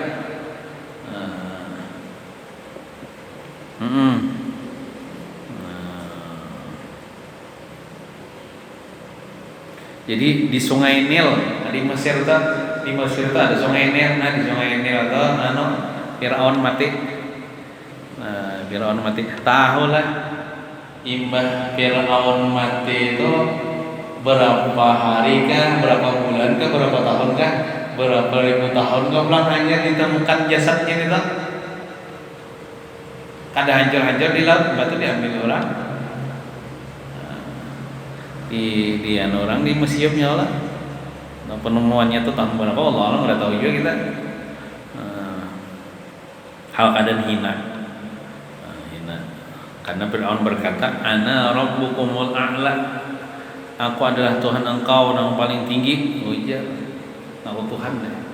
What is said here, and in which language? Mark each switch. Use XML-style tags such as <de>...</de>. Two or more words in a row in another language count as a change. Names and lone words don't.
<id>Jadi di Sungai Nil, di Mesir itu ada Sungai Nil. Nah di Sungai Nil itu Firaun mati. Firaun mati.</id> <bjn>Tahu lah imbah Firaun mati itu berapa hari kah, berapa bulan kah, berapa tahun kah, berapa ribu tahun kah, pulang hanya ditemukan jasadnya itu. Kada hancur-hancur di laut, batu diambil orang.</bjn> <id>di orang di museumnya lah. Nah, penemuannya tuh tahun berapa Allah nggak tahu juga kita. Hal keadaan hina. Karena Fir'aun berkata,</id> <ar>أنا ربكم الأعلى.</ar> <id>Aku adalah Tuhan engkau yang paling tinggi.</id> <bjn>Ujar, aku Tuhan deh.</bjn>